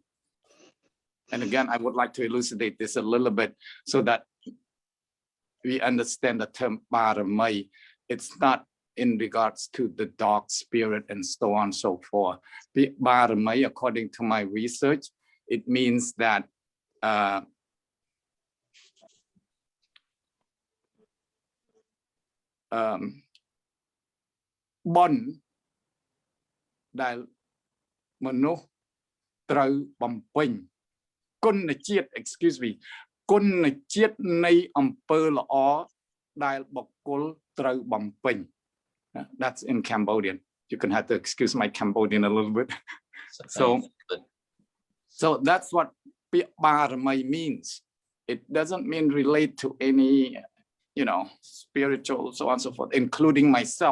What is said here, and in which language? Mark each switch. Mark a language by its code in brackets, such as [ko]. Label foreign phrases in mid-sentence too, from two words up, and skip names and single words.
[en] And again, I would like to elucidate this a little bit so that we understand the term Baramai. It's not in regards to the dark spirit and so on and so forth. Baramai, according to my research, it means that bon [km] ដែលមនុស្សត្រូវបំពេញគុណជាតិ [en] excuse me [km] គុណជាតិនៃអំពើល្អដែលបុគ្គលត្រូវបំពេញ [en] That's in Cambodian. You can have to excuse my Cambodian a little bit. So that's what Baramai means. It doesn't mean relate to any, you know, spiritual, so on and so forth, including myself.